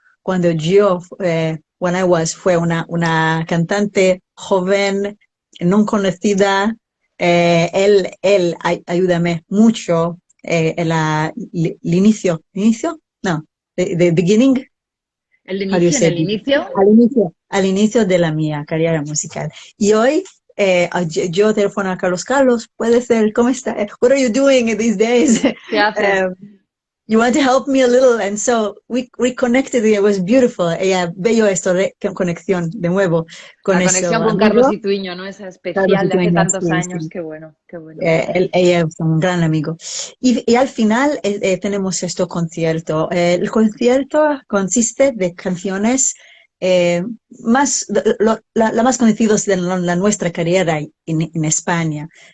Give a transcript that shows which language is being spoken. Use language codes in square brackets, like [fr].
[es] Cuando yo, fue una cantante joven, no conocida, él ayúdame mucho el inicio, no, [en] the beginning, [es] el inicio, en el inicio, al inicio de la mía carrera musical. Y hoy yo telefono a Carlos, puede ser, ¿cómo está? [en] What are you doing these days? [es] ¿Qué haces? [en] You want to help me a little, and so we reconnected. It was beautiful. [es] Bello esto, conexión de nuevo con la conexión con Carlos Ituiño, ¿no? Esa especial de hace tantos años. Sí. Qué bueno, qué bueno. Ella es un gran amigo. Y al final tenemos este concierto. El concierto consiste de canciones la más conocidas de nuestra carrera en España.